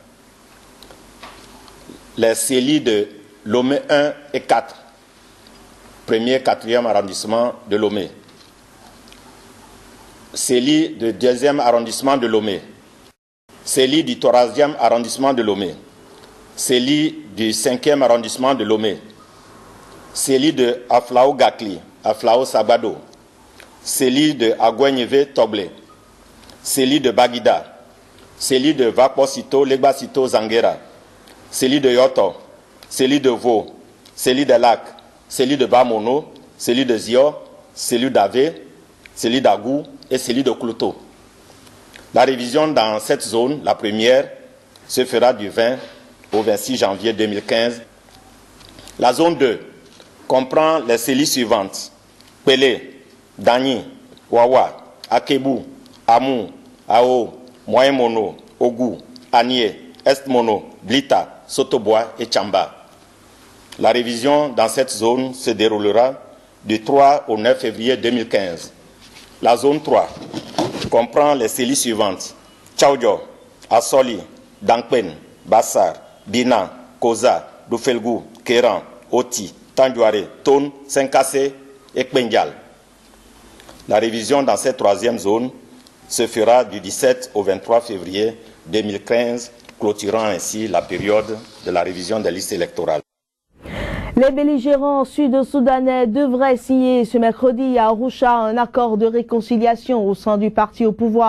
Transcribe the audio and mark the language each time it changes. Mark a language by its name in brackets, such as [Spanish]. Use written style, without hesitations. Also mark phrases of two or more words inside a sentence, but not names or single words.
[French] Les CELI de Lomé 1 et 4, 1er et 4e arrondissement de Lomé. CELI du 2e arrondissement de Lomé. CELI du 3e arrondissement de Lomé. CELI du 5e arrondissement de Lomé. CELI de Aflao Gakli, Aflao Sabado. CELI de Agouenyeve Toblé. CELI de Bagida. CELI de Vaposito, Legbasito Zangera. CELI de Yoto. CELI de Vaux. CELI de Lac. CELI de Bamono. CELI de Zio. CELI d'Ave. CELI d'Agou et CELI de Klouto. La révision dans cette zone, la première, se fera du 20 au 26 janvier 2015. La zone 2 comprend les CELI suivantes: Pelé, Dani, Wawa, Akebu, Amou, Ao, Moyen Mono, Ogou, Anié, Est Mono, Blita, Sotobois et Tchamba. La révision dans cette zone se déroulera du 3 au 9 février 2015. La zone 3 comprend les CELI suivantes: Tchaoudjo, Assoli, Dankpen, Bassar, Bina, Koza, Doufelgou, Kéran, Oti, Tandjouare, Tone, Saint-Cassé et Kpendial. La révision dans cette troisième zone se fera du 17 au 23 février 2015, clôturant ainsi la période de la révision des listes électorales. Les belligérants sud-soudanais devraient signer ce mercredi à Arusha un accord de réconciliation au sein du parti au pouvoir.